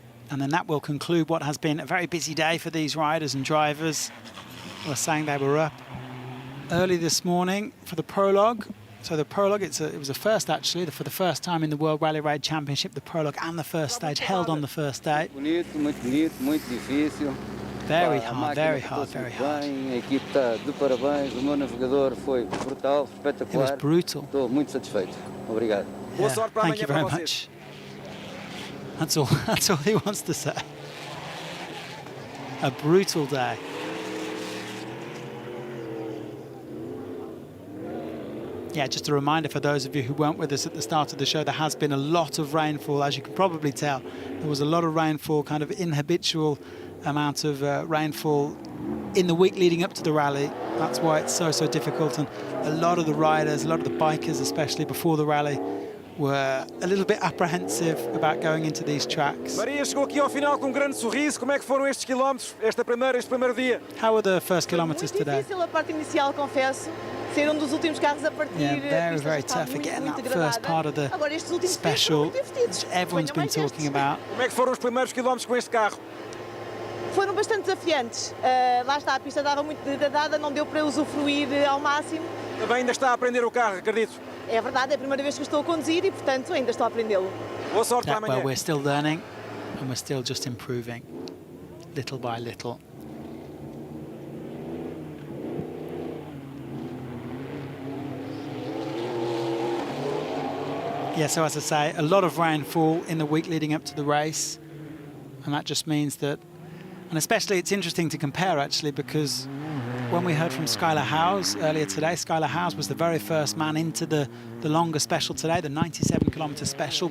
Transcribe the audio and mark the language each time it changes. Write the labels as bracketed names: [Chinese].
[English] And then that will conclude what has been a very busy day for these riders and drivers. I was saying they were up early this morning for the prologue, So the prologue, it was a first actually, for the first time in the World Rally Raid Championship, the prologue and the first stage held on the first day. [Portuguese] Bonito, muito difícil. [English] Very hard, very hard, very hard. [Portuguese] A equipe está de parabéns, o meu navegador foi brutal, espetacular. [English] It was brutal. [Portuguese] Estou muito satisfeito. Obrigado. [English] Yeah, thank you very much. That's all he wants to say. A brutal day. Yeah, just a reminder for those of you who weren't with us at the start of the show, there has been a lot of rainfall, as you can probably tell. There was a lot of rainfall, kind of inhabitual amount of rainfall in the week leading up to the rally. That's why it's so difficult. And a lot of the riders, a lot of the bikers, especially before the rally, were a little bit apprehensive about going into these tracks. [Portuguese] Maria chegou aqui ao final com grande sorriso. Como é que foram estes quilómetros, este primeiro dia? [English] How were the first kilometers today? [Portuguese] Difícil a parte inicial, confesso. Ser dos últimos carros a partir. [English] Yeah, very tough. Again, that first part of the special, which everyone's been talking about. [Portuguese] Como é que foram os primeiros quilómetros com este carro? Foram bastante desafiantes. Lá está, a pista estava muito degradada, não deu para usufruir ao máximo. Também ainda está a aprender o carro, acredito. É verdade, é a primeira vez que estou a conduzir e, portanto, ainda estou a aprendê-lo. Boa sorte para amanhã. [English] Well, we're still learning and we're still just improving, little by little. Yeah, so as I say, a lot of rainfall in the week leading up to the race, and that just means that, and especially it's interesting to compare actually, because when we heard from Skylar Howes earlier today, Skylar Howes was the very first man into the longer special today, the 97-kilometre special.